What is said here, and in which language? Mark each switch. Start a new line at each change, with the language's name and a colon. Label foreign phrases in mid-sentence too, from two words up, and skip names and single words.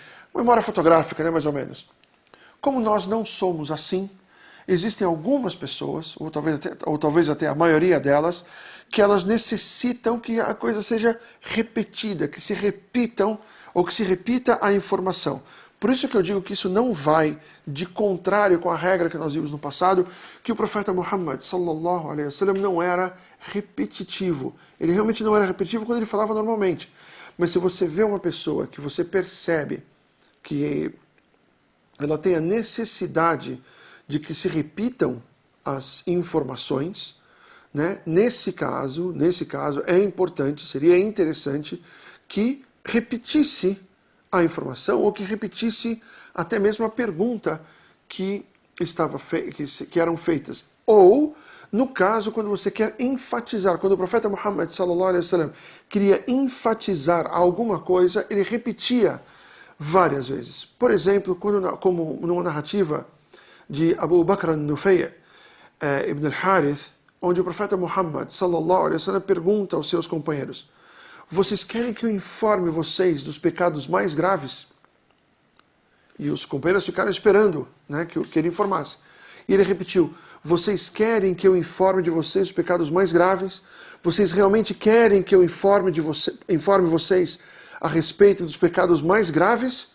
Portuguese: Uma memória fotográfica, né, mais ou menos. Como nós não somos assim, existem algumas pessoas, ou talvez até a maioria delas, que elas necessitam que a coisa seja repetida, que se repitam, ou que se repita a informação. Por isso que eu digo que isso não vai de contrário com a regra que nós vimos no passado, que o profeta Muhammad
Arabic: صلى الله عليه وسلم
Portuguese: não era repetitivo. Ele realmente não era repetitivo quando ele falava normalmente. Mas se você vê uma pessoa que você percebe que ela tem a necessidade de que se repitam as informações, né? Nesse caso é importante, seria interessante que repetisse a informação ou que repetisse até mesmo a pergunta que eram feitas. Ou, No caso, quando você quer enfatizar, quando o profeta Muhammad
Arabic: صلى الله عليه وسلم
Portuguese: queria enfatizar alguma coisa, ele repetia várias vezes. Por exemplo, como numa narrativa de Abu Bakr al-Nufay' ibn al-Harith, onde o profeta Muhammad
Arabic: صلى الله عليه وسلم
Portuguese: pergunta aos seus companheiros: vocês querem que eu informe vocês dos pecados mais graves? E os companheiros ficaram esperando, né, que ele informasse. E ele repetiu: vocês querem que eu informe de vocês os pecados mais graves? Vocês realmente querem que eu informe vocês a respeito dos pecados mais graves?